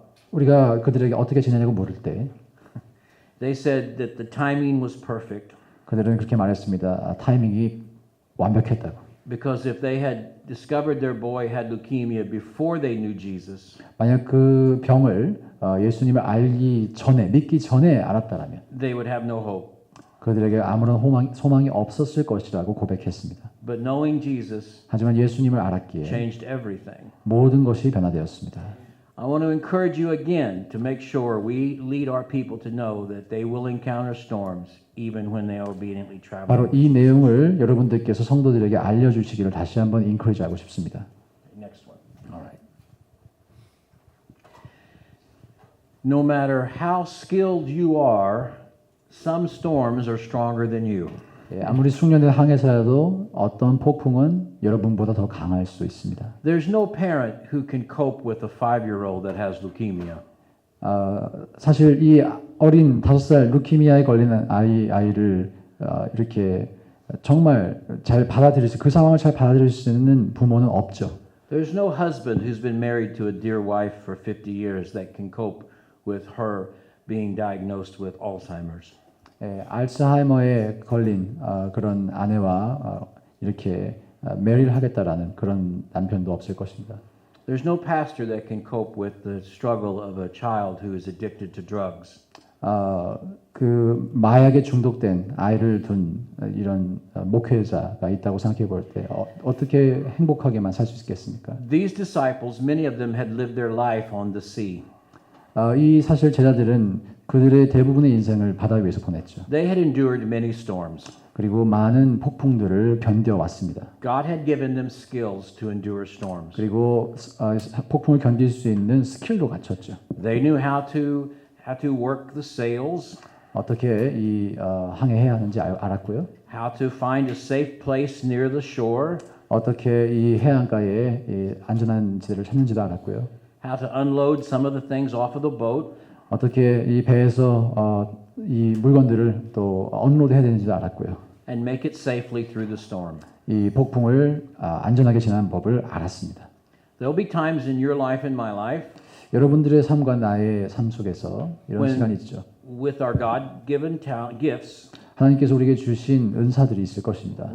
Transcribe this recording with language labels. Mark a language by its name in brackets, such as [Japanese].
[Korean] 우리가 그들에게 어떻게 지내냐고 물을 때 [English] they said that the timing was perfect. [Korean] 그들은 그렇게 말했습니다. 타이밍이 완벽했다고. [English] Because if they had discovered their boy had leukemia before they knew Jesus, [Korean] 만약 그 병을 예수님을 믿기 전에 알았다라면 [English] they would have no hope. [Korean] 그들에게 아무런 소망이 없었을 것이라고 고백했습니다. [English] But knowing Jesus [Korean] 하지만 예수님을 알았기에 [English] changed everything. [Korean] 모든 것이 변화되었습니다. [English] I want to encourage you again to make sure we lead our people to know that they will encounter storms even when they are obediently traveling. [Korean] 바로 이 내용을 여러분들께서 성도들에게 알려주시기를 다시 한번 인커리지하고 싶습니다. [English] Next one. Alright. No matter how skilled you are, some storms are stronger than you. [Korean] 예, 아무리 숙련된 항해사라도 어떤 폭풍은 여러분보다 더 강할 수 있습니다. [English] There's no parent who can cope with a 5-year-old that has leukemia. [Korean] 사실 이 어린 5살 루키미아에 걸리는 아이를 이렇게 정말 잘 받아들일 수, 그 상황을 잘 받아들일 수 있는 부모는 없죠. [English] There's no husband who's been married to a dear wife for 50 years that can cope with her being diagnosed with Alzheimer's. [Korean] 예, 알츠하이머에 걸린 그런 아내와 이렇게 매일 하겠다라는 그런 남편도 없을 것입니다. [English] There's no pastor that can cope with the struggle of a child who is addicted to drugs. [Korean] 그 마약에 중독된 아이를 둔 이런 목회자가 있다고 생각해 볼 때 어떻게 행복하게만 살 수 있겠습니까? [English] These disciples, many of them had lived their life on the sea. [Korean] 이 사실 제자들은 그들의 대부분의 인생을 바다 위에서 보냈죠. [English] They had endured many storms. [Korean] 그리고 많은 폭풍들을 견뎌왔습니다. [English] God had given them skills to endure storms. [Korean] 그리고 폭풍을 견딜 수 있는 스킬도 갖췄죠. [English] They knew how to work the sails, [Korean] 어떻게 이 항해해야 하는지 알았고요. [English] how to find a safe place near the shore, [Korean] 어떻게 이 해안가에 이 안전한 지대를 찾는지도 알았고요. [English] how to unload some of the things off of the boat, [Korean] 어떻게 이 배에서 이 물건들을 또 언로드해야 되는지도 알았고요. [English] and make it safely through the storm. [Korean] 이 폭풍을 안전하게 지나는 법을 알았습니다. [English] There'll be times in your life and my life [Korean] 여러분들의 삶과 나의 삶 속에서 이런 [English] When- [Korean] 시간이 있죠. [English] with our God-given gifts, [Korean] 하나님께서 우리에게 주신 은사들이 있을 것입니다.